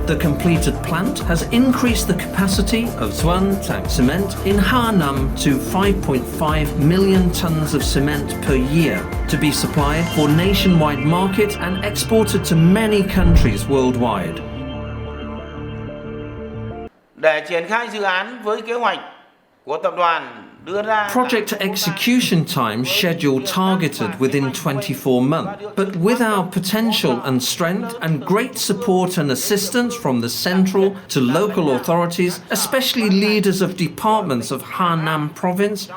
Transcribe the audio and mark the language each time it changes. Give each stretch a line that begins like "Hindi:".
English: The completed plant has increased the capacity of Xuan Cement in Hanam to 5.5 million tons of cement per year to be supplied for nationwide market and exported to many countries worldwide.
Vietnamese: Để triển khai dự án với kế hoạch của tập đoàn
English: Project execution time schedule targeted within 24 months, but with our potential and strength and great support and assistance from the central to local authorities, especially leaders of departments of Hanam province,